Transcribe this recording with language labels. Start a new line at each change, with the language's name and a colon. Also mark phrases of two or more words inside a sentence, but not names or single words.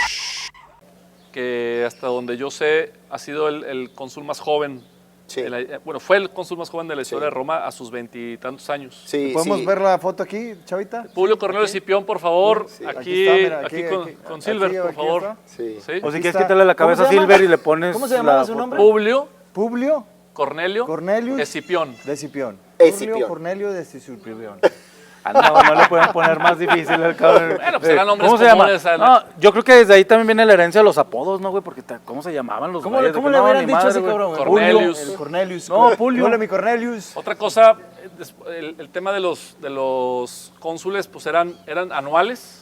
Spanish: que hasta donde yo sé ha sido el cónsul más joven. Sí. Bueno, fue el cónsul más joven de la historia Sí. de Roma a sus 20 y tantos años. Sí, ¿Podemos sí. ver la foto aquí, Chavita? Publio Cornelio Escipión, por favor, Sí, aquí, aquí está, mira, aquí aquí, con Silver, aquí, por aquí favor. está. Sí. ¿Sí? O si Aquí quieres está. quitarle la ¿Cómo cabeza a se llama? Silver y le pones ¿Cómo se llamaba la su foto. nombre? Publio Publio Cornelio Cornelius Escipión. de Escipión. Escipión. Publio Cornelio de Escipión. Ah, no le pueden poner más difícil al cabrón. Bueno, pues eran nombres ¿Cómo se llama? comunes, No, yo creo que desde ahí también viene la herencia de los apodos, ¿no, güey? Porque ¿cómo se llamaban los ¿Cómo güeyes? le De que le no, hubieran ni dicho a madre, ese güey. cabrón? Cornelius. El Cornelius. No, Publio. Hola, mi Cornelius. Otra cosa, el tema de los cónsules, pues eran anuales.